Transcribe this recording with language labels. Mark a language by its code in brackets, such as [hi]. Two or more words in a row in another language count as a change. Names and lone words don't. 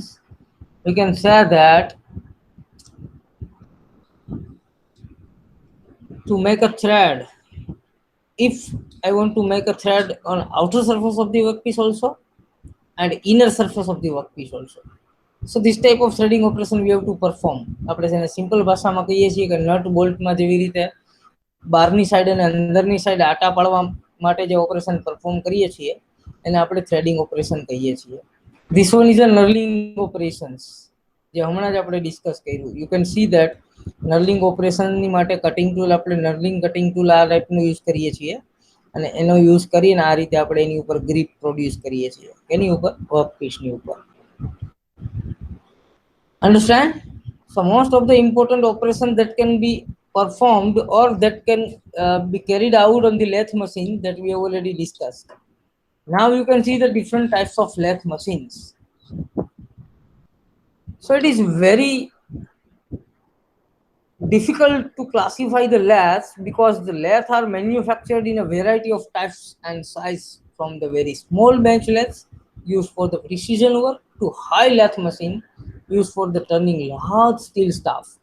[en] We can say that to make a thread, if I want to make a thread on outer surface of the workpiece also and inner surface of the workpiece also, so this type of threading operation we have to perform. [gu] આપણે જેને સિમ્પલ ભાષામાં કહીએ છીએ કે [en] nut bolts [gu] જેવી રીતે બહારની સાઈડ અને અંદરની સાઈડ આટા પાડવા માટે જે [en] operation perform [gu] કરીએ છીએ એને આપણે [en] threading operation [gu] કહીએ છીએ. [en] This one is a knurling operations, [gu] જે હમણાં જ આપણે ડિસ્કસ કર્યું. [en] You can see that knurling operation [gu] ની માટે [en] cutting tool [gu] આપણે [en] knurling cutting tool [gu] આ ટાઈપનું યુઝ કરીએ છીએ અને એનો યુઝ કરીને આ રીતે આપણે એની ઉપર [en] grip produce [gu] કરીએ છીએ, એની ઉપર વર્કપીસની ઉપર. [en] Understand? So most of the important operation that can be performed or that can be carried out on the lathe machine that we have already discussed. Now you can see the different types of lathe machines. So it is very difficult to classify the lathes because the lathes are manufactured in a variety of types and size, from the very small bench lathes used for the precision work to high lathe machine used for the turning large steel stuff.